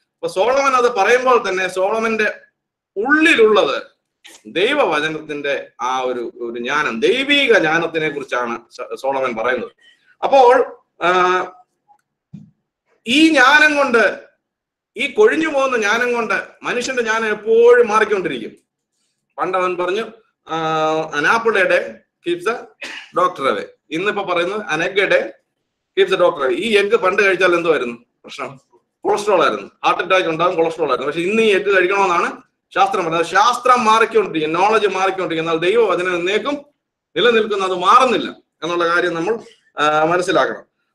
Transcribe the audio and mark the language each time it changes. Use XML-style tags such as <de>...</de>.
<ml>അപ്പൊ സോളമൻ അത് പറയുമ്പോൾ തന്നെ സോളമന്റെ ഉള്ളിലുള്ളത് ദൈവവചനത്തിന്റെ ആ ഒരു ജ്ഞാനം, ദൈവീക ജ്ഞാനത്തിനെ കുറിച്ചാണ് സോളമൻ പറയുന്നത്. അപ്പോൾ ഈ ജ്ഞാനം കൊണ്ട്, ഈ കൊഴിഞ്ഞു പോകുന്ന ജ്ഞാനം കൊണ്ട് മനുഷ്യന്റെ ജ്ഞാനം എപ്പോഴും മാറിക്കൊണ്ടിരിക്കും. പണ്ടവൻ പറഞ്ഞു</ml> <en>an apple a day keeps the doctor away.</en> <ml>ഇന്നിപ്പോ പറയുന്നത്</ml> <en>an egg a day keeps the doctor away.</en> <ml>ഈ എഗ്ഗ് പണ്ട് കഴിച്ചാൽ എന്തുവായിരുന്നു പ്രശ്നം? കൊളസ്ട്രോൾ ആയിരുന്നു. ഹാർട്ട് അറ്റാക്ക് ഉണ്ടാകും, കൊളസ്ട്രോൾ ആയിരുന്നു. പക്ഷെ ഇന്ന് ഈ എഗ്ഗ് കഴിക്കണമെന്നാണ് ശാസ്ത്രം പറയുന്നത്. ശാസ്ത്രം മാറിക്കൊണ്ടിരിക്കും, നോളജ് മാറിക്കൊണ്ടിരിക്കും. എന്നാൽ ദൈവവചനം എന്നേക്കും നിലനിൽക്കുന്ന, അത് മാറുന്നില്ല എന്നുള്ള കാര്യം നമ്മൾ മനസ്സിലാക്കണം.</ml>